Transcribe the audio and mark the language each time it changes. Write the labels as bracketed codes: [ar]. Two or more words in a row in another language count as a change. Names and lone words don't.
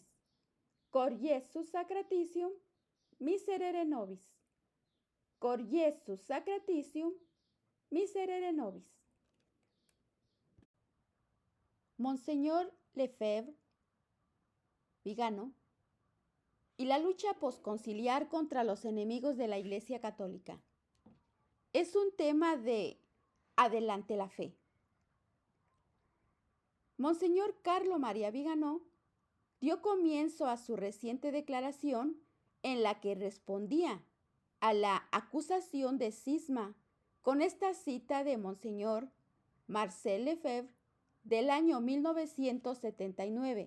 [la] Cor Iesus sacratitium, miserere nobis. Cor Iesus sacratitium, miserere nobis. [es] Monseñor Lefebvre, Vigano, y la lucha posconciliar contra los enemigos de la Iglesia Católica. Es un tema de Adelante la Fe. Monseñor Carlo María Vigano dio comienzo a su reciente declaración en la que respondía a la acusación de cisma con esta cita de Monseñor Marcel Lefebvre del año 1979.